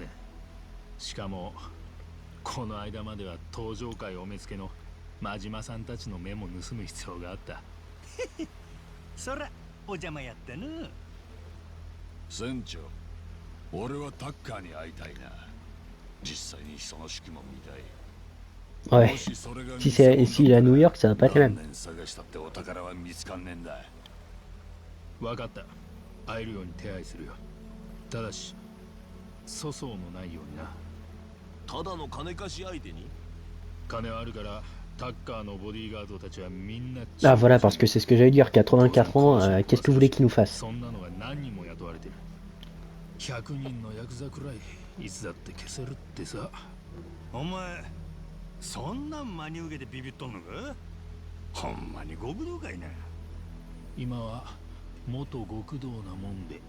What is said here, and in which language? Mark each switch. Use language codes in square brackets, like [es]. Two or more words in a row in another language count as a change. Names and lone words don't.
[ja] しかもこの間までは登場界お目付けの真島さんたちの目も盗む必要があった。そらお邪魔やったな。船長、俺はタッカーに会いたいな。実際にその式も見たい。 [fr] Ouais. Si c'est s'il est à New York, ça va pas être les mêmes. [ja] 何年探したってお宝は見つかんねえんだ。わかった。会えるように手配するよ。ただし粗相のないようにな。ただの金貸し相手に。金はあるからタッカーのボディーガードたちはみんな。 [fr] Ah voilà, parce que c'est ce que j'allais dire, 84 ans, qu'est-ce que vous voulez qu'il nous fasse? [ja] そんなのが何人も雇われてる。100人のヤクザくらいいつだって消せるってさ。お前そんなん真に受けてビビっとんのか？ほんまに極道かいな。今は元極道なもんで。